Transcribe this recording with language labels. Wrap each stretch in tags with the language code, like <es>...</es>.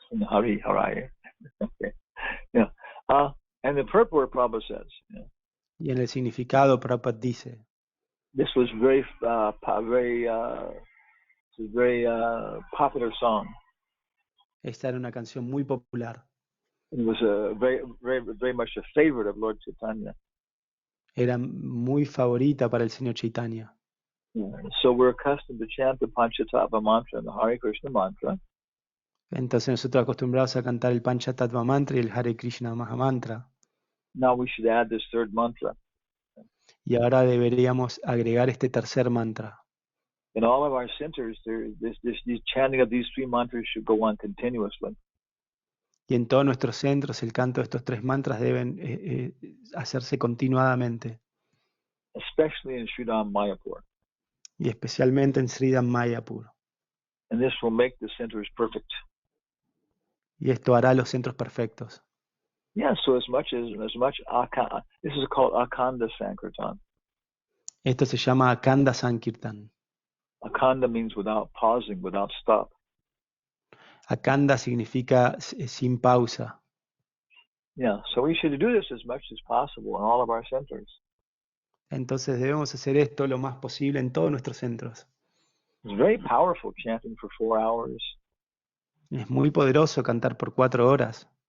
<en>Hari Haraye. Okay. Yeah. And the purport Prabhupada says,</en> <es>Y en el significado, Prabhupada dice,</es> <en>this was very popular song.</en> <es>esta era una canción muy popular.</es> <en>It was very much a favorite of Lord Caitanya.</en> <es>Era muy favorita para el Señor Chaitanya.</es> <en>So we're accustomed to chant the Panchatattva mantra and the Hare Krishna mantra.</en> <es>Entonces nosotros acostumbrados a cantar el Panchatattva mantra y el Hare Krishna Mahamantra.</es> <en>Now we should add this third mantra.</en> <es>Y ahora deberíamos agregar este tercer mantra.</es> <en>In all of our centers, this chanting of these three mantras should go on continuously.</en> <es>Y en todos nuestros centros el canto de estos tres mantras deben hacerse continuadamente.</es> <en>Especially in Sridham Mayapur.</en> <es>Y especialmente en Sridham Mayapur.</es> <en>And this will make the centers perfect.</en> <es>Y esto hará los centros perfectos.</es> <en>Yeah, so this is called Akanda Sankirtan.</en> <es>Esto se llama Akanda Sankirtan.</es> <en>Akanda means without pausing, without stop.</en> <es>Akanda significa sin pausa.</es> <en>Yeah, so we should do this as much as possible in all of our centers.</en> <es>Entonces debemos hacer esto lo más posible en todos nuestros centros.</es> <en>It's very powerful chanting for 4 hours.</en> <es>Es muy poderoso cantar por 4 horas.</es>